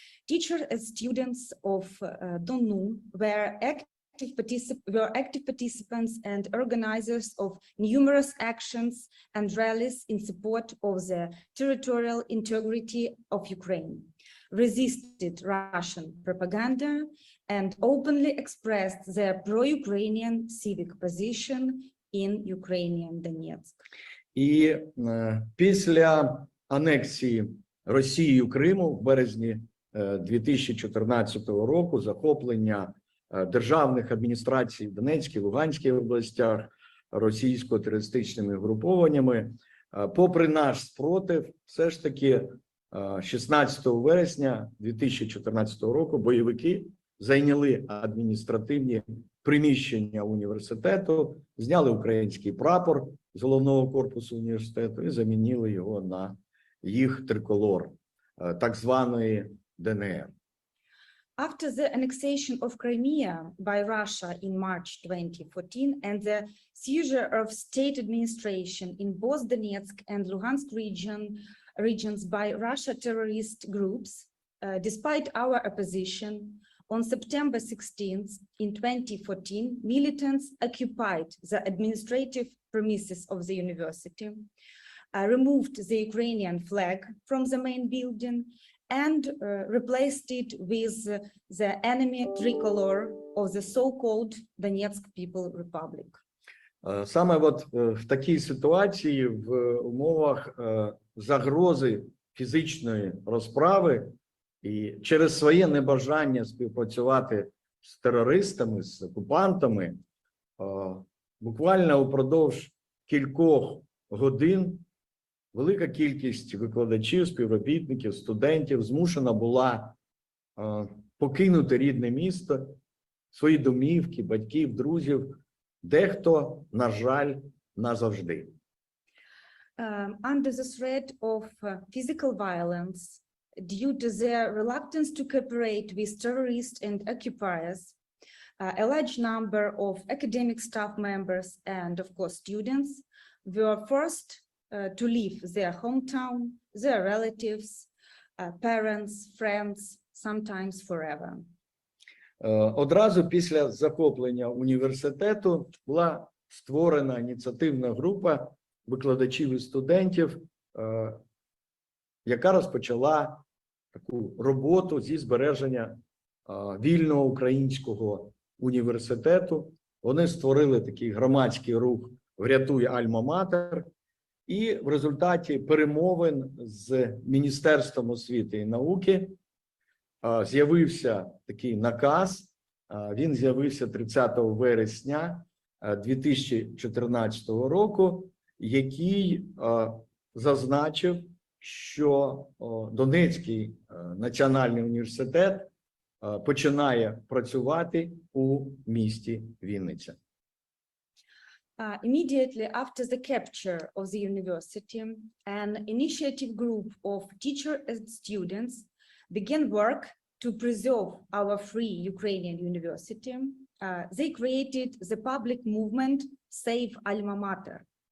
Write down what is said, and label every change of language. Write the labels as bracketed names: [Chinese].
[English] Teachers and students of Donu were active participants and organizers of numerous actions and rallies in support of the territorial integrity of Ukraine, resisted Russian propaganda, and openly expressed their pro-Ukrainian civic position in Ukrainian Donetsk. [Ukrainian] І після анексії Росією Криму в березні 2014 року, захоплення державних адміністрацій в Донецькій, Луганській областях російсько-терористичними групованнями, попри наш спротив, все ж таки 16 вересня 2014 року бойовики зайняли адміністративні приміщення університету, зняли український прапор з головного корпусу університету і замінили його на їх триколор, так званої ДНР. [English] After the annexation of Crimea by Russia in March 2014 and the seizure of state administration in both Donetsk and Luhansk regions by Russia terrorist groups, despite our opposition, on September 16th in 2014, militants occupied the administrative premises of the university, removed the Ukrainian flag from the main building, and replaced it with the enemy tricolor of the so-called Donetsk People Republic. [Ukrainian] Саме от в такій ситуації, в умовах загрози фізичної розправи і через своє небажання співпрацювати з терористами, з окупантами, буквально упродовж кількох годин велика кількість викладачів, співробітників, студентів змушена була покинути рідне місто, свої домівки, батьків, друзів, дехто, на жаль, назавжди. [English] Under the threat of physical violence, due to their reluctance to cooperate with terrorists and occupiers, a large number of academic staff members and, of course, students were forced to leave their hometown, their relatives, parents, friends, sometimes forever. [Ukrainian] Одразу після захоплення університету була створена ініціативна група викладачів і студентів, яка розпочала таку роботу зі збереження вільного українського університету. Вони створили такий громадський рух «Врятуй Альма-Матер», і в результаті перемовин з Міністерством освіти і науки з'явився такий наказ. Він з'явився 30 вересня 2014 року, який зазначив, що Донецький національний університет починає працювати у місті Вінниця. [English] Immediately after the capture of the university, an initiative group of teachers and students began work to preserve our free Ukrainian university. They created the public movement Save Alma Mater.